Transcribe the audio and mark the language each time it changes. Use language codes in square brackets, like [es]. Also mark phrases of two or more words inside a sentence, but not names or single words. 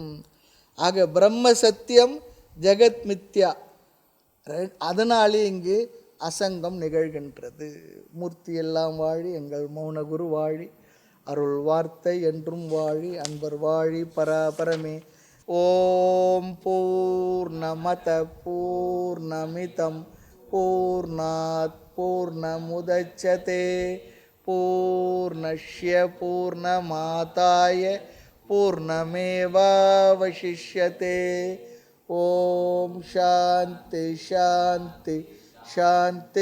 [ta] ஆக [sa] ब्रह्म सत्यम्, जगत् मिथ्या, [ta] அதனாலே இங்கு அசங்கம் நிகழ்கின்றது. மூர்த்தி எல்லாம் வாழி, எங்கள் மௌன குரு வாழி, அருள் வார்த்தை என்றும் வாழி, அன்பர் வாழி, பராபரமே. [sa] ओम् पूर्णमदः पूर्णमिदम् पूर्णात् पूर्णमुदच्यते पूर्णस्य पूर्णमादाय पूर्णमेवावशिष्यते. ओम् शान्ति शान्ति शांति.